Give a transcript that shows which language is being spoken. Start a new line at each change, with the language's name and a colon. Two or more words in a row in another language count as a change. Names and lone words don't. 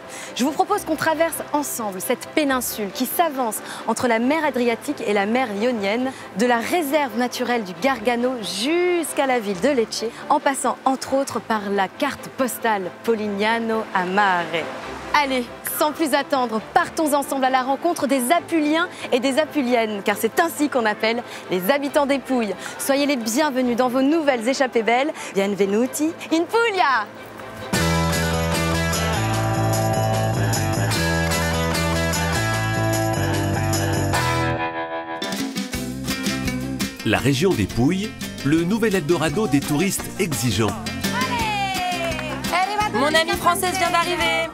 French: Je vous propose qu'on traverse ensemble cette péninsule qui s'avance entre la mer Adriatique et la mer Ionienne, de la réserve naturelle du Gargano jusqu'à la ville de Lecce, en passant entre autres par la carte postale Polignano a Mare. Allez, sans plus attendre, partons ensemble à la rencontre des Apuliens et des Apuliennes, car c'est ainsi qu'on appelle les habitants des Pouilles. Soyez les bienvenus dans vos nouvelles échappées belles.
Italian: Benvenuti in Puglia!
French: La région des Pouilles, le nouvel Eldorado des touristes exigeants. Mon amie française vient d'arriver.